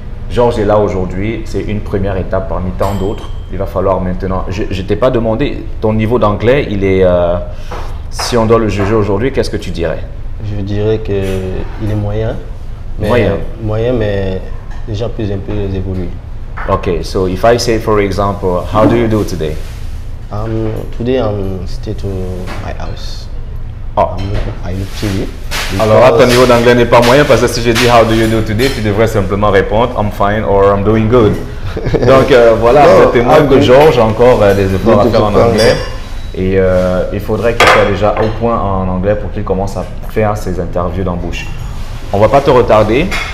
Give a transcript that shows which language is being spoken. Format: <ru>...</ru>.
<fr>Georges est là aujourd'hui, c'est une première étape parmi tant d'autres. Il va falloir maintenant. Je ne t'ai pas demandé, ton niveau d'anglais, il est. Si on doit le juger aujourd'hui, qu'est-ce que tu dirais? Je dirais qu'il est moyen. Moyen, mais déjà plus un peu évolué.</fr> <en>Okay, so if I say, for example, how do you do today? Today I'm stay to my house. Oh. I look TV.</en> <fr>Alors là, ton niveau d'anglais n'est pas moyen parce que si je dis</fr> <en>how do you do today,</en> <fr>tu devrais simplement répondre</fr> <en>I'm fine or I'm doing good.</en> <fr>Donc voilà, c'est témoin que Georges a encore des efforts à faire en anglais. Et il faudrait qu'il soit déjà au point en anglais pour qu'il commence à faire ses interviews d'embauche. On ne va pas te retarder.</fr>